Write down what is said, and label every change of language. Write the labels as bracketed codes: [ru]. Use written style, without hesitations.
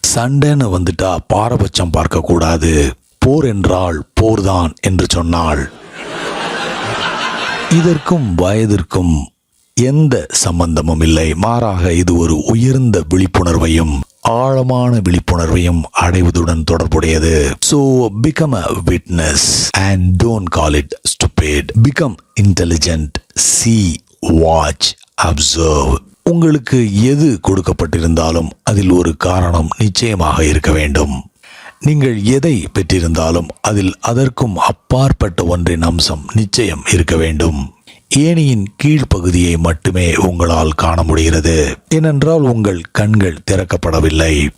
[ta] சண்டைன்னு வந்துட்டா பாரபட்சம் பார்க்க கூடாது, போர் என்றால் போர்தான் என்று சொன்னாள். இதற்கும் வயதிற்கும் எந்த சம்பந்தமும் இல்லை, மாறாக இது ஒரு உயர்ந்த விழிப்புணர்வையும் ஆழமான விழிப்புணர்வையும் அடைவதுடன் தொடர்புடையது. [en] So become a witness and don't call it stupid. Become intelligent. See, watch, observe. [ta] உங்களுக்கு எது கொடுக்கப்பட்டிருந்தாலும் அதில் ஒரு காரணம் நிச்சயமாக இருக்க வேண்டும். நீங்கள் எதை பெற்றிருந்தாலும் அதில் அதற்கும் அப்பாற்பட்ட ஒன்றின் அம்சம் நிச்சயம் இருக்க வேண்டும். ஏணியின் கீழ்ப்பகுதியை மட்டுமே உங்களால் காண முடிகிறது, ஏனென்றால் உங்கள் கண்கள் திறக்கப்படவில்லை.